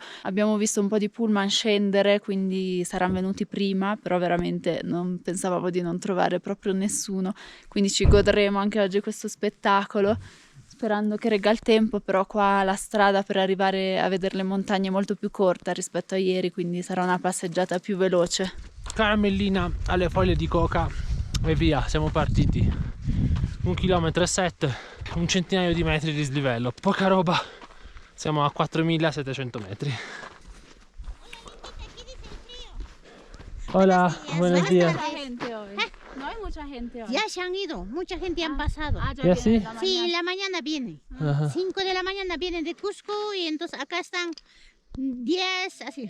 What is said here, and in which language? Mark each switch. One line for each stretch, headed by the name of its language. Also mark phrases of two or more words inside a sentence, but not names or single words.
Italian: Abbiamo visto un po' di pullman scendere, quindi saranno venuti prima, però veramente non pensavamo di non trovare proprio nessuno, quindi ci godremo anche oggi questo spettacolo, sperando che regga il tempo, però qua la strada per arrivare a vedere le montagne è molto più corta rispetto a ieri, quindi sarà una passeggiata più veloce. Caramellina alle foglie di coca e via, siamo partiti. 1,7 km, un centinaio di metri di dislivello, poca roba, siamo a 4700 metri.
Spanish: Hola, buenos días. No hay mucha gente hoy. Ya se han ido, mucha gente han pasado. ¿Ya sí? Sí, en la mañana viene. Ajá. 5 de la mañana vienen de Cusco y entonces acá están 10, así.